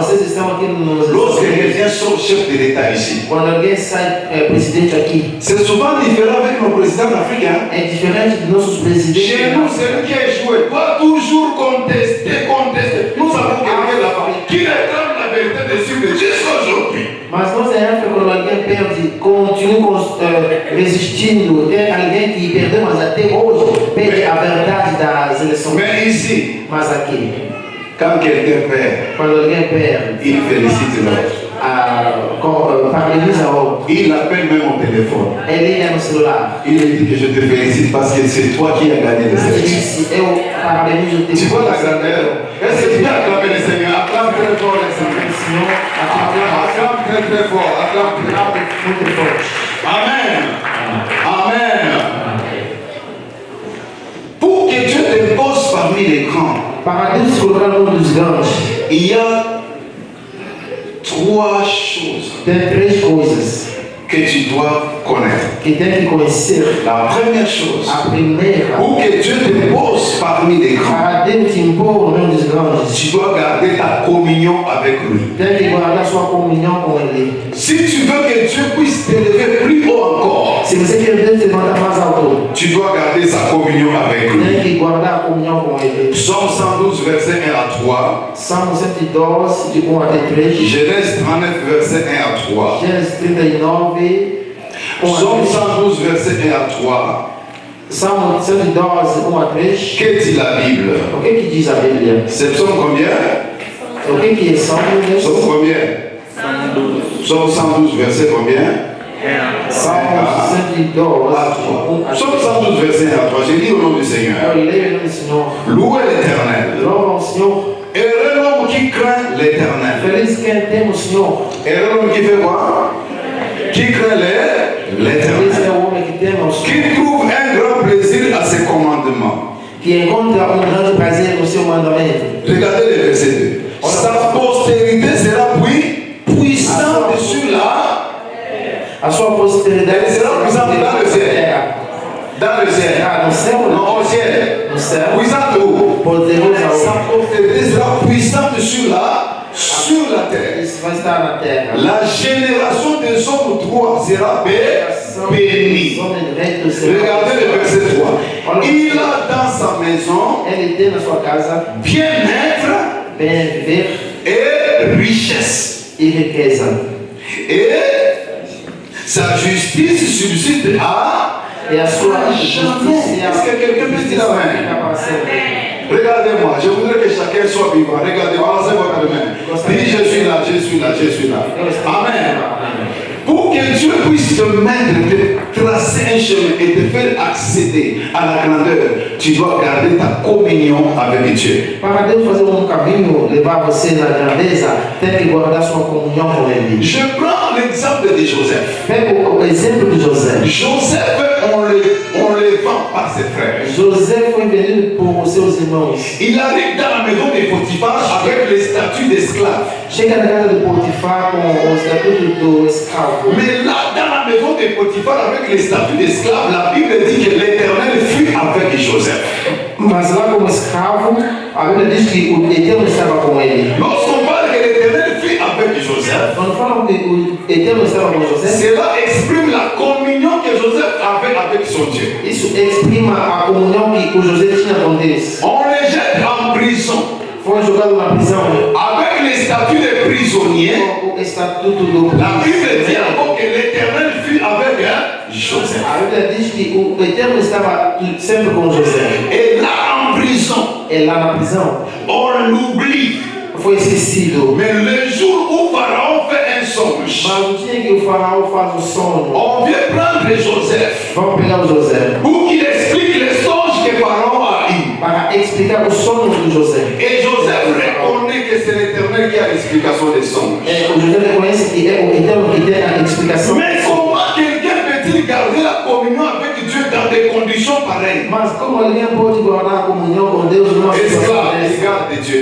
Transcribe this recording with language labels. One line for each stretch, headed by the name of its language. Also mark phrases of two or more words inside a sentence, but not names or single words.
Portuguese: Vocês estão aqui nos
French: Lorsque
Portuguese: Estados Unidos.
French: quelqu'un sort chef de l'État ici,
Portuguese: Quando alguém sai presidente aqui,
French: c'est souvent différent avec nos présidents africains.
Portuguese: é diferente dos nossos presidentes.
French: Chez nous, celui qui a échoué doit toujours contester. Nous avons quelqu'un là-bas qui réclame la vérité de ce que jusqu'à aujourd'hui.
Portuguese: Mas nós em África, quando alguém perde, continua resistindo. Tem alguém que perdeu, mas até hoje perde a verdade das eleições.
French: Mais ici,
Portuguese: Mas aqui,
French: quand quelqu'un perd,
Portuguese: quando alguém perde,
French: il félicite l'autre.
Portuguese: parabeniza outro.
French: Il l'appelle même au téléphone.
Portuguese: Ele liga no celular.
French: Il lui dit que je te félicite parce que c'est toi qui as gagné les
Portuguese: Ele
French: élections.
Portuguese: disse, eu parabenizo o
French: Tu vois la grandeur? Est-ce que tu peux acclamer le Seigneur? Acclame très fort le Seigneur.
Portuguese: Senhor,
French: Acclame très très fort. Acclame très fort.
Portuguese: muito forte.
French: Amen. Amen. Pour que Dieu te pose parmi les grands,
Portuguese: Para Deus colocar um dos grandes,
French: il y a trois choses
Portuguese: tem três coisas
French: que tu dois connaître.
Portuguese: que tem que conhecer.
French: La première chose,
Portuguese: A primeira,
French: pour que Dieu te pose parmi les grands,
Portuguese: para Deus te impor no meio dos grandes,
French: tu dois garder ta communion avec lui.
Portuguese: tem que guardar sua comunhão com Ele.
French: Si tu veux que Dieu puisse t'élever plus haut encore,
Portuguese: Se você quer Deus te levantar mais alto,
French: tu dois garder sa communion avec lui.
Portuguese: tem que guardar a comunhão com Ele.
French: Psaume 112, verset 1 à 3.
Portuguese: Salmo 112, de 1 até 3.
French: Genèse 39, verset 1 à 3.
Portuguese: Gênesis 39, 1
French: Psaume
Portuguese: a 3.
French: 112, verset 1 à 3.
Portuguese: Salmo 112, 1 a 3.
French: Que dit la Bible?
Portuguese: O que diz a Bíblia?
French: C'est psaume combien?
Portuguese: O que é Salmo?
French: Psaume combien? Psaume 112, verset combien?
Portuguese: Salmo 112, 1 a 3.
French: Psaume 112, verset 1 à 3. J'ai dit au nom du Seigneur.
Portuguese: Eu leio em nome do Senhor.
French: Louez l'Éternel.
Portuguese: Louva ao Senhor.
French: Heureux l'homme qui craint l'Éternel.
Portuguese: Feliz quem teme o Senhor.
French: Heureux l'homme qui fait quoi? Qui craint
Portuguese: Feliz é
French: l'Éternel.
Portuguese: o homem que teme ao Senhor.
French: Qui trouve un grand plaisir à ses commandements.
Portuguese: Que encontra grande prazer no seu mandamento.
French: Regardez le verset 2. Sa postérité sera puissante sur
Portuguese: A sua posteridade
French: Elle sera puissante dans le ciel.
Portuguese: terra.
French: dans le ciel.
Portuguese: No céu,
French: Non, au ciel.
Portuguese: no céu.
French: Puissante où?
Portuguese: Poderosa
French: Sa
Portuguese: onde?
French: postérité sera puissante sur la terre.
Portuguese: Isso vai estar na terra.
French: La génération des hommes droits sera bénie. Regardez le verset 3. Il a dans sa maison
Portuguese: Ele tem na sua casa
French: bien-être
Portuguese: bem viver
French: et richesse.
Portuguese: e riqueza.
French: Et sa justice subsiste à
Portuguese: E a sua
French: jamais. Est-ce que quelqu'un peut dire amen?
Portuguese: fica para sempre.
French: Regardez-moi, je voudrais que chacun soit vivant. Regardez-moi, lancez votre main. Dis, je suis là, je suis là, je suis là. Amen. Pour que Dieu puisse te mettre, te tracer un chemin et te faire accéder à la grandeur, tu dois garder ta communion avec Dieu.
Portuguese: Para Deus fazer caminho, levar você na grandeza, tem que guardar sua comunhão com Ele.
French: Je prends l'exemple de Joseph.
Portuguese: Pega o exemplo de José.
French: Joseph, on le vend par ses frères.
Portuguese: José foi vendido por seus irmãos.
French: Il arrive dans la maison de Potiphar avec les statuts d'esclaves.
Portuguese: Chega na casa de Potifar com o estatuto do escravo.
French: Mais là, dans la maison de Potiphar avec les statuts d'esclaves, la Bible dit que l'Éternel fut avec Joseph.
Portuguese: Mas lá como escravo, a Bíblia diz que o Eterno estava com ele.
French: Lorsqu'on parle que l'Éternel fut avec Joseph,
Portuguese: Quando falam que o Eterno estava com José,
French: cela exprime la communion que Joseph avait avec son Dieu.
Portuguese: isso exprima a comunhão que o José tinha com Deus.
French: On le jette en prison
Portuguese: Foi jogado na prisão
French: avec les statuts de prisonniers.
Portuguese: com o estatuto do
French: La Bible dit encore que l'Éternel fut avec Joseph.
Portuguese: A Bíblia diz que o Eterno estava sempre com José.
French: Et là, en prison,
Portuguese: E lá na prisão,
French: on l'oublie.
Portuguese: foi esquecido.
French: Mais le jour où Pharaon fait un songe,
Portuguese: Mas o dia que o faraó faz o sono,
French: on vient prendre Joseph
Portuguese: vamos pegar o José
French: pour qu'il explique les songes que Pharaon a eu.
Portuguese: para explicar o sono de José.
French: Et Joseph reconnaît que c'est l'Éternel qui a l'explication des songes. Mais comment quelqu'un peut-il garder la communion avec Dieu dans des conditions pareilles? Esclave, il garde Dieu.